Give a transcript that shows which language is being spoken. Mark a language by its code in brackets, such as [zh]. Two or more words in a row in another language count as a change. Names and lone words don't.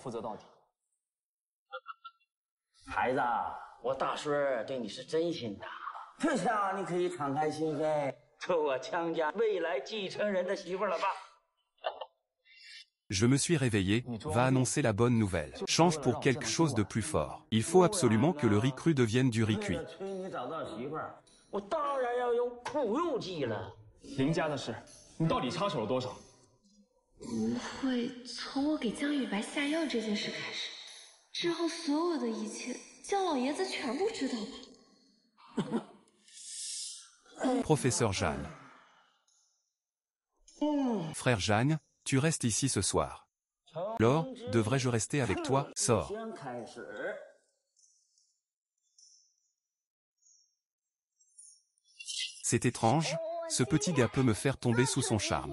[fr] Je me suis réveillé, va annoncer la bonne nouvelle. Change pour quelque chose de plus fort. Il faut absolument que le riz cru devienne du riz cuit. [zh] 林家的事，你到底插手了多少？不会从我给江雨白下药这件事开始，之后所有的一切，江老爷子全部知道吧？ [fr] Professeur Jeanne. Frère Jeanne, tu restes ici ce soir. Laure, devrais-je rester avec toi? Sors. C'est étrange, ce petit gars peut me faire tomber sous son charme.